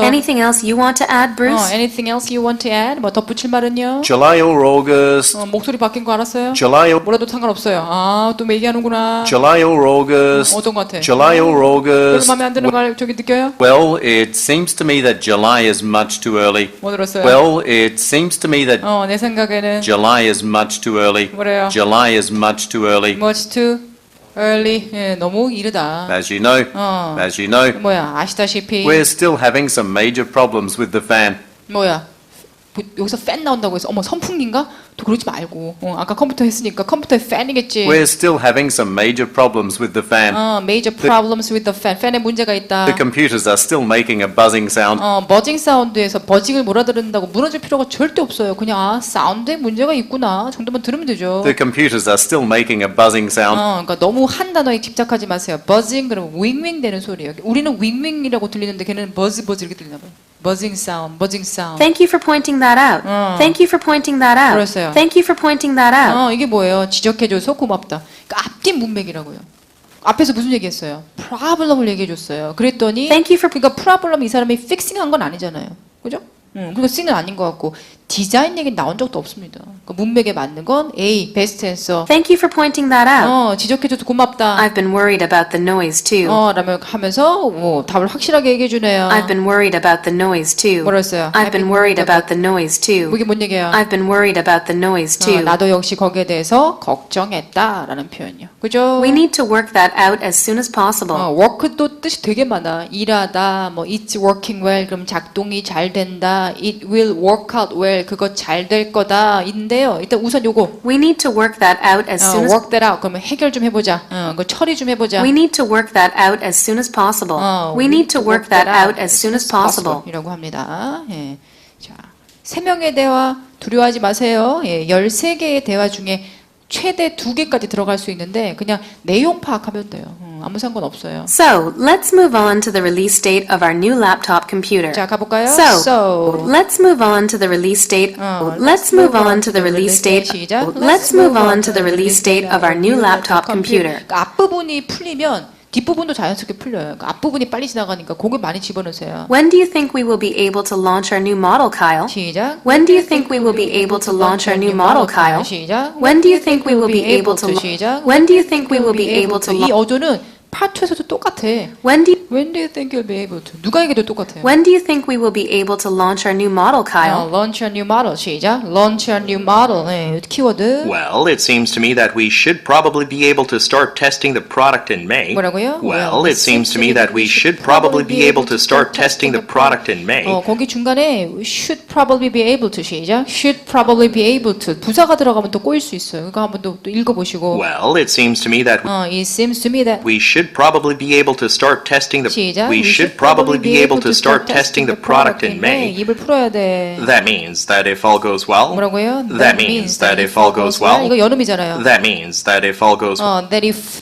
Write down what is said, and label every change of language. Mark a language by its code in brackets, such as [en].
[en] Anything else you want to add, Bruce? anything else you want to add? [ko] 뭐 덧붙일 말은요? [en] July or August. [ko] 목소리 바뀐 거 알았어요? [en] July or [ko] 뭐라도 상관없어요. 또 얘기하는구나. [en] July or August. [ko] 어떤 것 같아? [en] July or [ko] 별로 [en] August. [ko] 마음에 안 드는 말 저기 느껴요? [en] Well, it seems to me that July is much too early. [ko] 뭐 들었어요? [en] Well, it seems to me that [ko] 내 생각에는 [en] July is much too early. [ko] 뭐래요? [en] July is much too early. much too early. [ko] 예, 너무 이르다. [en] As you know, as you know, [ko] 뭐야? 아시다시피 [en] we're still having some major problems with the fan. [ko] 뭐야? 여기서 팬 나온다고 해서 어머 선풍기인가? 또 그러지 말고. 아까 컴퓨터 했으니까 컴퓨터에 팬이겠지. [en] We're still having some major problems with the fan. major problems with the fan. [ko] 팬에 문제가 있다. [en] The computers are still making a buzzing sound. [ko] 버징 사운드에서 버징을 몰아들은다고 무너질 필요가 절대 없어요. 그냥 사운드에 문제가 있구나 정도만 들으면 되죠. [en] The computers are still making a buzzing sound. [ko] 그러니까 너무 한 단어에 집착하지 마세요. 버징 그러면 윙윙 되는 소리예요. 우리는 윙윙이라고 들리는데 걔는 버즈 이렇게 들리나 봐요. 버징 사운드, 버징 사운드. [en] Thank you for pointing that out. Thank you for pointing that out. [ko] 그랬어요. [en] Thank you for pointing that out. [ko] 이게 뭐예요? 지적해줘서 고맙다. 그러니까 앞뒤 문맥이라고요. 앞에서 무슨 얘기했어요? 프로블럼을 얘기해줬어요. 그랬더니 [en] Thank you for [ko] 그러니까 프로블럼 이 사람이 픽싱한 건 아니잖아요. 그죠? 그리고 C는 아닌 것 같고 디자인 얘기는 나온 적도 없습니다. 그러니까 문맥에 맞는 건 A, 베스트 앤서. [en] Thank you for pointing that out. [ko] 지적해줘서 고맙다. [en] I've been worried about the noise too. [ko] 라면 하면서 답을 확실하게 얘기해주네요. [en] I've been worried about the noise too. [ko] 뭐라 했어요? [en] I've been worried about the noise too. [ko] 이게 뭔 얘기예요? [en] I've been worried about the noise too. [ko] 나도 역시 거기에 대해서 걱정했다라는 표현이요. 그죠? [en] We need to work that out as soon as possible. [ko] work도 뜻이 되게 많아. 일하다, 뭐 [en] it's working well, [ko] 그럼 작동이 잘 된다. [en] It will work out well, [ko] 그거 잘 될 거다. 인데요. 일단 우선 요거. [en] We need to work that out as soon as work that out. [ko] 그러면 해결 좀 해보자. 그 처리 좀 해보자. [en] We need to work that out as soon as possible. We need to work that out as soon as possible. [ko] 이라고 합니다. 예. 자, 3명의 대화 두려워하지 마세요. 예, 13개의 대화 중에 최대 2개까지 들어갈 수 있는데 그냥 내용 파악하면 돼요. 아무 상관 없어요. [en] So, let's move on to the release date of our new laptop computer. [ko] 자, 가볼까요? [en] So, let's move on to the release date. Let's move on to the release date. [ko] 시작. [en] Let's move on to the release date of our new laptop computer. [ko] 그러니까 앞부분이 풀리면 뒷부분도 자연스럽게 풀려요. 그러니까 앞부분이 빨리 지나가니까 고개 많이 집어넣으세요. [en] When do you think we will be able to launch our new model, Kyle? [ko] 시작. [en] When do you think we will be able to launch our new model, Kyle? [ko] 시작. [en] When do you think we will be able to? [ko] 시작. [en] When do you think we will be able to? [ko] 이 어조는 파트 2에서도 똑같아. [en] When do When do you think you'll be able to? [ko] 누가 얘기도 똑같아요. [en] When do you think we will be able to launch our new model, Kyle? Launch a new model. [ko] 시작. [en] Launch a new model. [ko] 네, 키워드. [en] Well, it seems to me that we should probably be able to start testing the product in May. [ko] 뭐라고요? [en] Well, it seems to me that we should probably be able to start testing the product in May. [ko] 거기 중간에 [en] should probably be able to [ko] 시작. [en] should probably be able to [ko] 부사가 들어가면 또 꼬일 수 있어요. 그거 한번 또 읽어보시고. [en] Well, it seems to me that It seems to me that we should probably be able to start testing the [ko] 시작. [en] we should probably be able to start testing the product in May. [ko] 입을 풀어야 돼. [en] That means that if all goes well. [ko] 뭐라고요? [en] That means that if all goes well. [ko] 이거 여름이잖아요. [en] That means that if all goes that if